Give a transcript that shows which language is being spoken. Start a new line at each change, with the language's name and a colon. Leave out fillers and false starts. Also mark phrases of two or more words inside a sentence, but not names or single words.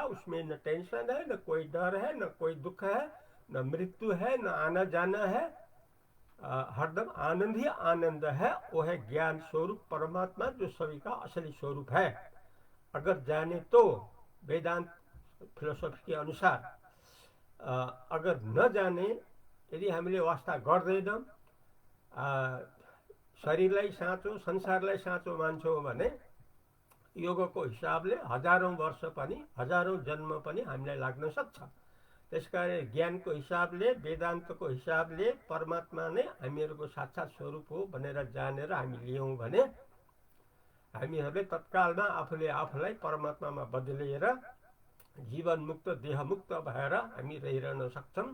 Hindi: उसमें न टेंशन है, न कोई डर है, न कोई दुख है, न मृत्यु है, न आना जाना है। हरदम आनंद ही आनंद है। वो है ज्ञान स्वरूप परमात्मा, जो सभी का असली स्वरूप है। अगर जाने तो वेदांत फिलोसफी के अनुसार, अगर न जाने,
Nepali: यदि हामीले वास्ता गर्दैनौँ, शरीरलाई साँचो, संसारलाई साँचो मान्छौँ भने योगको हिसाबले हजारौं वर्ष पनि, हजारौं जन्म पनि हामीलाई लाग्न सक्छ। त्यसकारण ज्ञानको हिसाबले, वेदान्तको हिसाबले परमात्मा नै हामीहरूको साक्षात स्वरूप हो भनेर जानेर हामी लियौँ भने हामीहरूले तत्कालमा आफूले आफूलाई परमात्मामा बदलिएर जीवन मुक्त, देह मुक्त भएर हामी रहिरहन सक्छौँ।